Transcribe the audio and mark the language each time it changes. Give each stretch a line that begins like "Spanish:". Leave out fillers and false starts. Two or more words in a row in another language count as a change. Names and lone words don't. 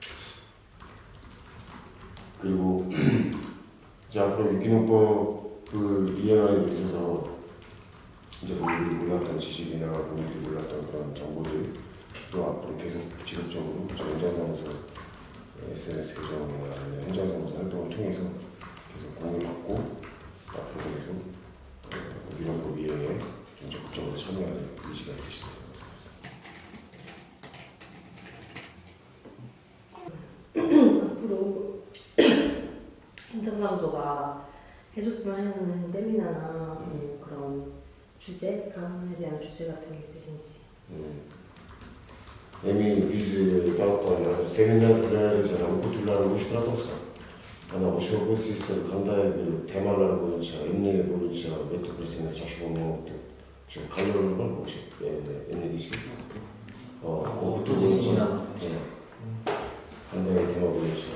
Korean: 그리고 이제 앞으로 유기농법을 이행하는 데 있어서 이제 본인들이 몰랐던 지식이나 본인들이 몰랐던 그런 정보들도 앞으로 계속 지속적으로 현장사무소 SNS 계정이나 아니면 현장사무소 활동을 통해서 계속 공유받고 앞으로 계속 유기농법 이행에 좀 적극적으로 참여하는 의지가 있으시다고 앞으로 현장사무소가 해줬으면 하는 세미나나 그런 주제에 대한 주제 같은 게 있으신지.
Kyrgyz: Эми биз талкуулап семинар планировать окутуулар уюштурабыз. Ана ошол процесстер кандай бир темалар боюнча, эмне боюнча өтүп берсеңиз жакшы болмок деп. Ошо кайрылуу бар ошо эмне дейишти. Окутуу боюнча кандай тема боюнча.